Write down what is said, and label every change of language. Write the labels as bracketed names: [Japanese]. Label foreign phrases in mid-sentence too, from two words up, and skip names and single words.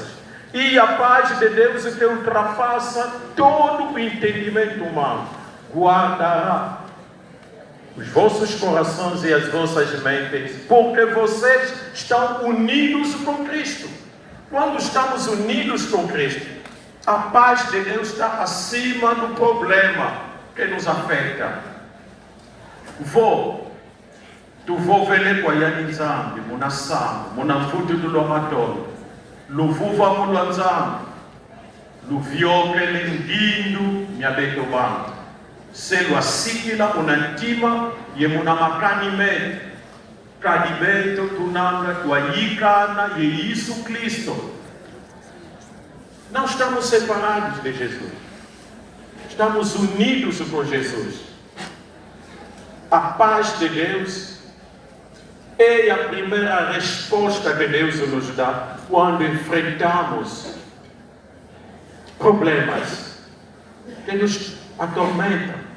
[Portuguese] E a paz de Deus que ultrapassa todo o entendimento humano guardará os vossos corações e as vossas mentes, porque vocês estão unidos com Cristo. Quando estamos unidos com Cristo, a paz de Deus está acima do problema que nos afeta. [Kongo] Tu vou vele kwa yani nzambi, munasamu, munamfutu dulomatolo, luvuva mulanzambi, luvioke lengindu, miabeto bangu. Selu asikila unantima, ye munamakani me, kadibeto tunanga, tuayikana, ye Yesu Cristo. [Portuguese] Não estamos separados de Jesus. Estamos unidos com Jesus. A paz de Deus é a primeira resposta que Deus nos dá quando enfrentamos problemas que nos atormentam.